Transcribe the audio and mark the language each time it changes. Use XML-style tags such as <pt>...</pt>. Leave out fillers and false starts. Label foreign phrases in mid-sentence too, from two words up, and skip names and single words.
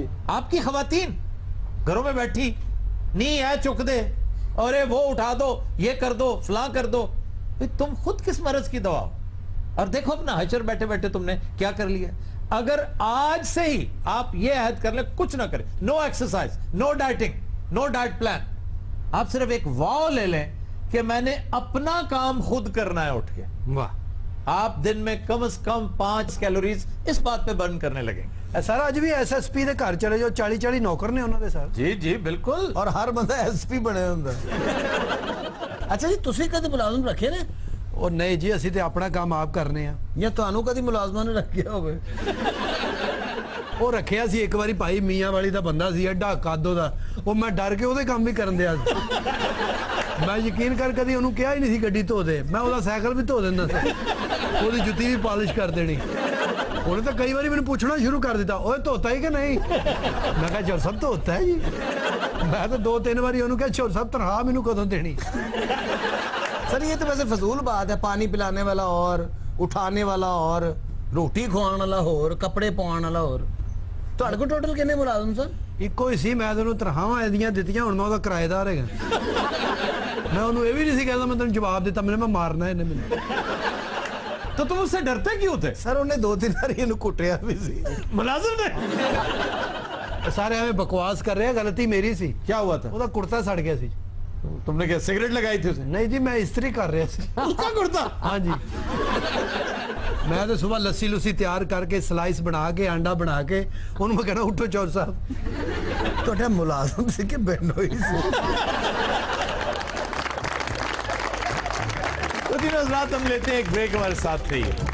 <ur>آپ کی خواتین گھروں میں بیٹھی، نی ہے چک دے، اور وہ اٹھا دو، یہ کر دو، فلاں کر دو. تم خود کس مرض کی دوا ہو؟ اور دیکھو اپنا حشر بیٹھے بیٹھے تم نے کیا کر لیا. اگر آج سے ہی آپ یہ عہد کر لے، کچھ نہ کریں,</ur> <en>no exercise, no dieting, no diet plan,</en> <ur>آپ صرف ایک واؤ لے لیں کہ میں نے اپنا کام خود کرنا ہے اٹھ کے. واہ آپ دن میں کم از کم 5 کیلوریز اس بات پہ برن کرنے لگیں گے.</ur> <pa>سر اج بھی ایس ایس پی دے گھر چلے جو 40 نوکر نے انہوں دے سر.</pa> <ur>جی جی بالکل.</ur> <pa>اور ہر بندہ ایس پی بنے ہوندا. اچھا جی تسی کدی ملازم رکھے نے؟ اور نہیں جی اسی تے اپنا کام آپ کرنے ہیں. یا تانوں کدی ملازماں نے رکھیا ہوے؟ وہ رکھیا سی ایک باری بھائی میاں والی دا بندہ سی ایڈا قادو دا, وہ میں ڈر کے وہ کام بھی کرن دیا. میں یقین کر کدی انہوں کیا ہی نہیں سی گڈی دھو دے, میں وہ سائیکل بھی دھو دینا سی, وہ جتی بھی پالش کر دینی. انہیں تو کئی باری میں نے پوچھنا شروع کر دیتا اوے دھوتا ہی کہ نہیں. میں کہا چور صاحب دھوتا ہے جی. میں تو 2-3 باری انہوں کہا چور صاحب تنخواہ مینوں کدوں دینی.</pa> <ur>سر یہ تو ویسے فضول بات ہے, پانی پلانے والا اور اٹھانے والا اور روٹی کھوان والا اور کپڑے پوان والا اور.</ur> <pa>تہاڈے کو ٹوٹل کنے ملازم سر؟ ਇੱਕੋ ਹੀ ਸੀ. ਮੈਂ ਤੈਨੂੰ ਤਨਖਾਹਾਂ ਇਹਦੀਆਂ ਦਿੱਤੀਆਂ, ਹੁਣ ਮੈਂ ਉਹਦਾ ਕਿਰਾਏਦਾਰ ਹੈਗਾ. ਮੈਂ ਉਹਨੂੰ ਇਹ ਵੀ ਨਹੀਂ ਸੀ ਕਹਿੰਦਾ ਮੈਂ ਤੈਨੂੰ ਜਵਾਬ ਦਿੱਤਾ ਮੈਂ ਮਾਰਨਾ ਇਹਨੇ ਮੈਨੂੰ.</pa> <ur>تو تم اس سے ڈرتے کیوں تھے؟</ur> <pa>سر انہیں 2-3 بار یہ کٹیا بھی سی ملازم نے. ਸਾਰੇ ਐਵੇਂ ਬਕਵਾਸ ਕਰ ਰਹੇ ਆ, ਗਲਤੀ ਮੇਰੀ ਸੀ.</pa> <ur>کیا ہوا تھا؟</ur> <pa>ਉਹਦਾ ਕੁੜਤਾ ਸੜ ਗਿਆ ਸੀ.</pa> <ur>تم نے کیا سگریٹ لگائی تھی اسے؟</ur> <pa>ਨਹੀਂ ਜੀ ਮੈਂ ਇਸਤਰੀ ਕਰ ਰਿਹਾ ਸੀ.</pa> <ur>اس کا کرتا.</ur> <pa>ہاں جی میں تو صبح لسی لسی تیار کر کے سلائس بنا کے انڈا بنا کے انہوں میں کہنا اٹھو چور صاحب.</pa> <ur>تو ملازم سے کہ بہنوئی سے. تو تینوں حضرات ہم لیتے ہیں ایک بریک, ہمارے ساتھ رہیے.</ur>